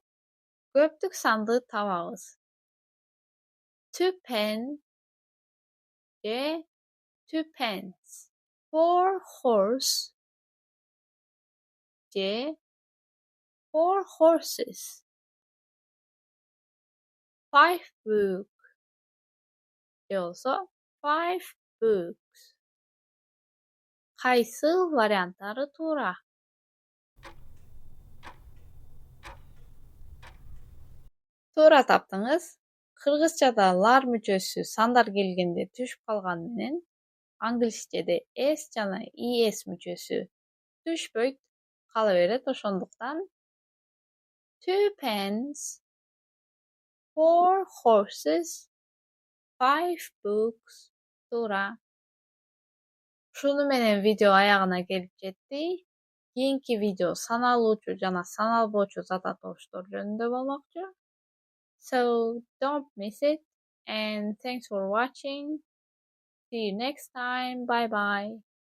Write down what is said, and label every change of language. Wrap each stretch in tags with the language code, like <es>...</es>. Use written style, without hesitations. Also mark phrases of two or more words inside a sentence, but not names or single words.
<ky>Көптүк санды табабыз.</ky> <en>Twopence же twopence. Four horse же four horses. Five book</en> <ky>же болсо</ky> <en>five books.</en> <ky>Кайсы варианттары туура? Туура таптыңыз. Кыргызчада лар мүчөсү сандар келгенде түшүп калганы менен англисчеде s жана es мүчөсү түшпөйт, кала берет. Ошондуктан</ky> <en>twopence, four horses, five books</en> <ky>туура. Ушуну менен видео аягына келип жетти. Кийинки видео саналуучу жана саналбоочу зат атоштор жөнүндө болмокчу.</ky> <en>So don't miss it, and thanks for watching. See you next time. Bye bye.</en>